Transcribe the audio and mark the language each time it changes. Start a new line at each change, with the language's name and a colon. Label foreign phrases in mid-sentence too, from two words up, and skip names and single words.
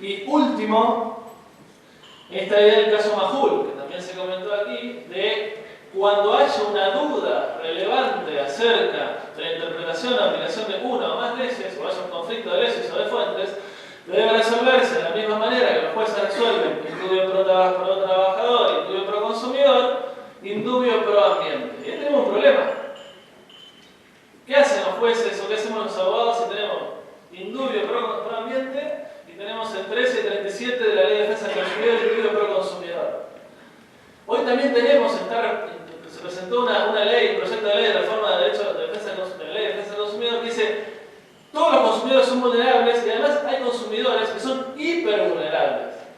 Spanish: Y último, esta idea del caso Majul, que también se comentó aquí, de cuando haya una duda relevante acerca de la interpretación o aplicación de una o más leyes, o haya un conflicto de leyes o de fuentes, debe resolverse de la misma manera que los jueces resuelven
Latin: indubio pro
Spanish: trabajador,
Latin: indubio pro
Spanish: consumidor,
Latin: indubio pro
Spanish: ambiente. Y ahí tenemos un problema. ¿Qué hacen los jueces o qué hacemos los abogados si tenemos
Latin: indubio pro
Spanish: ambiente y tenemos el 13 y 37 de la Ley de Defensa del Consumidor y
Latin: indubio pro
Spanish: consumidor? Hoy también tenemos, se presentó una ley, un proyecto de ley de reforma de derecho de defensa de la Ley de Defensa del Consumidor que dice todos los consumidores son vulnerables y además hay consumidores que son hipervulnerables.